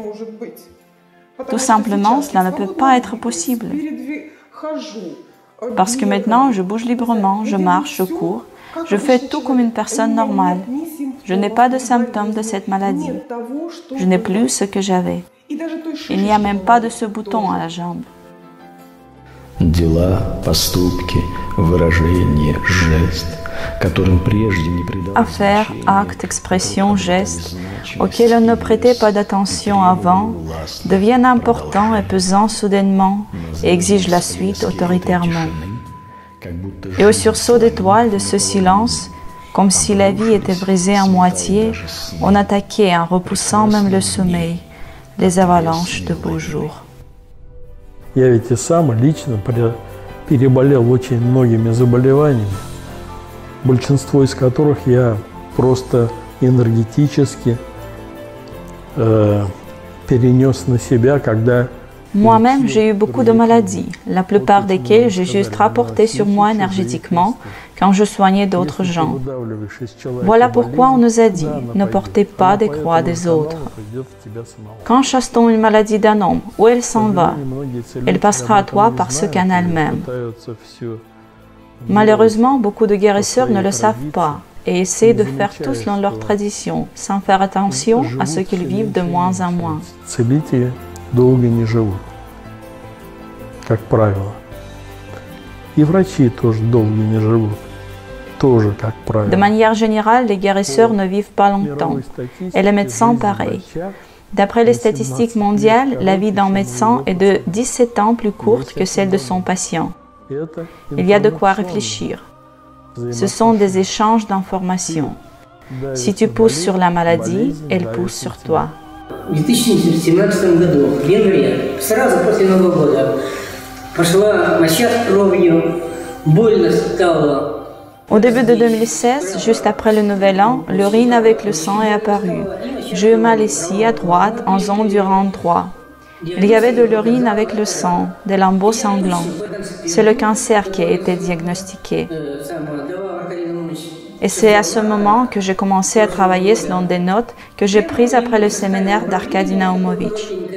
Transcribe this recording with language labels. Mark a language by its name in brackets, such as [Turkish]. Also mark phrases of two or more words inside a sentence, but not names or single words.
[French] Tout simplement, cela ne peut pas être possible. Parce que maintenant, je bouge librement, je marche, je cours, je fais tout comme une personne normale. Je n'ai pas de symptômes de cette maladie. Je n'ai plus ce que j'avais. Il n'y a même pas de ce bouton à la jambe. [Russian] Дела, поступки, выражения, жест, которым прежде не придавалось [French] Affaires, actes, expressions, gestes, auxquels on ne prêtait pas d'attention avant, deviennent importants et pesants soudainement et exigent la suite autoritairement. Et au sursaut d'étoiles de ce silence, comme si la vie était brisée en moitié, on attaquait en repoussant même le sommeil, les avalanches de beaux jours. [Russian] Я ведь и сам лично переболел очень многими заболеваниями, большинство из которых я просто энергетически перенес на себя, когда [French] Moi-même, j'ai eu beaucoup de maladies, la plupart desquelles j'ai juste rapporté sur moi énergétiquement quand je soignais d'autres gens. Voilà pourquoi on nous a dit, ne portez pas des croix des autres. Quand chasse-t-on une maladie d'un homme, où elle s'en va? Elle passera à toi par ce canal même. Malheureusement, beaucoup de guérisseurs ne le savent pas et essaient de faire tout selon leur tradition, sans faire attention à ce qu'ils vivent de moins en moins. [Russian] Долго не живут, как правило. И врачи тоже долго не живут, тоже как правило. [French] De manière générale, les guérisseurs ne vivent pas longtemps, et les médecins pareil. D'après les statistiques mondiales, la vie d'un médecin est de 17 ans plus courte que celle de son patient. Il y a de quoi réfléchir. Ce sont des échanges d'informations. Si tu pousses sur la maladie, elle pousse sur toi. [Russian] В 2017 году, в январе, сразу после Нового года, пошла моча кровью, больно стало. [French] Au début de 2016, juste après le Nouvel An, l'urine avec le sang est apparue. J'ai eu mal ici, à droite, en zone du rang droit. Il y avait de l'urine avec le sang, des lambeaux sanglants. C'est le cancer qui a été diagnostiqué. Et c'est à ce moment que j'ai commencé à travailler selon des notes que j'ai prises après le séminaire d'Arkady Naumovitch.